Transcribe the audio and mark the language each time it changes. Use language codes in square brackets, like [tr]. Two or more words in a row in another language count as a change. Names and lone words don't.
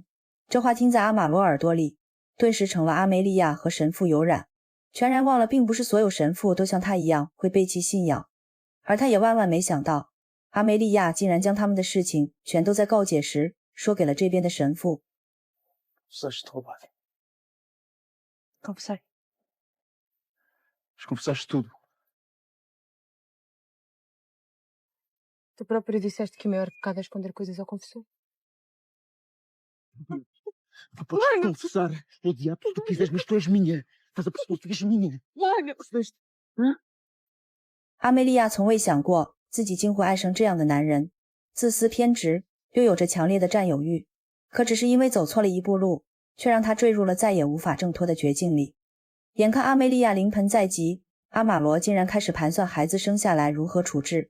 [zh] 这话听在阿玛罗耳朵里，顿时成了阿梅利亚和神父有染，全然忘了并不是所有神父都像他一样会背弃信仰。而他也万万没想到，阿梅利亚竟然将他们的事情全都在告解时说给了这边的神父。 [pt] Confessaste ter roubado. Confessei. Mas confessaste tudo. Tu próprio disseste que o maior pecado é esconder coisas ao confessor. Não podes confessar. É o diabo que tu quiseres, mas tu és minha. Estás a perceber? Tu és minha. Larga! Percebeste? [zh] 阿梅利亚从未想过自己竟会爱上这样的男人，自私偏执，又有着强烈的占有欲，可只是因为走错了一步路，却让他坠入了再也无法挣脱的绝境里。眼看阿梅利亚临盆在即，阿玛罗竟然开始盘算孩子生下来如何处置。